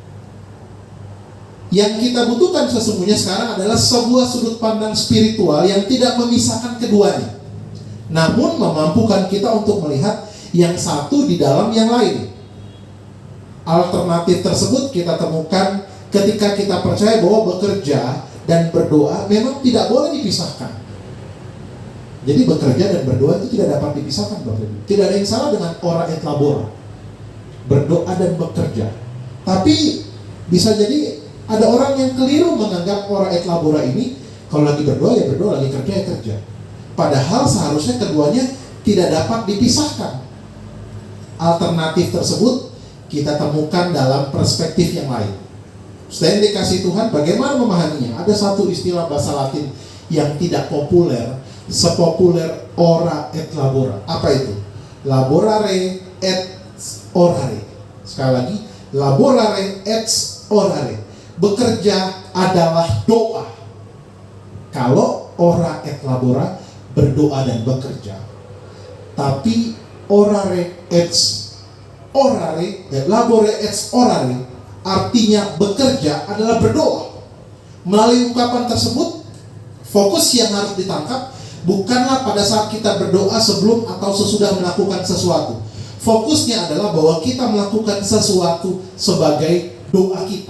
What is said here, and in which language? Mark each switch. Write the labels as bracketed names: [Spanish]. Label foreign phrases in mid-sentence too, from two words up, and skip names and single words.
[Indonesian] Yang kita butuhkan sesungguhnya sekarang adalah sebuah sudut pandang spiritual yang tidak memisahkan keduanya, namun memampukan kita untuk melihat yang satu di dalam yang lain. Alternatif tersebut kita temukan ketika kita percaya bahwa bekerja dan berdoa memang tidak boleh dipisahkan. Jadi bekerja dan berdoa itu tidak dapat dipisahkan, Bapak Ibu. Tidak ada yang salah dengan [Latin] ora et labora, [Indonesian] berdoa dan bekerja. Tapi bisa jadi ada orang yang keliru menganggap [Latin] ora et labora [Indonesian] ini, kalau lagi berdoa ya berdoa, lagi kerja ya kerja. Padahal seharusnya keduanya tidak dapat dipisahkan. Alternatif tersebut kita temukan dalam perspektif yang lain. Selain dikasih Tuhan, bagaimana memahaminya? Ada satu istilah bahasa Latin yang tidak populer sepopuler [Latin] ora et labora. [Indonesian] Apa itu? [Latin] Laborare et orare. [Indonesian] Sekali lagi, [Latin] laborare et orare. [Indonesian] Bekerja adalah doa. Kalau [Latin] ora et labora, [Indonesian] berdoa dan bekerja. [Latin] Tapi orare et orare, labore et orare, [Indonesian] artinya bekerja adalah berdoa. Melalui ungkapan tersebut, fokus yang harus ditangkap bukanlah pada saat kita berdoa sebelum atau sesudah melakukan sesuatu. Fokusnya adalah bahwa kita melakukan sesuatu sebagai doa kita.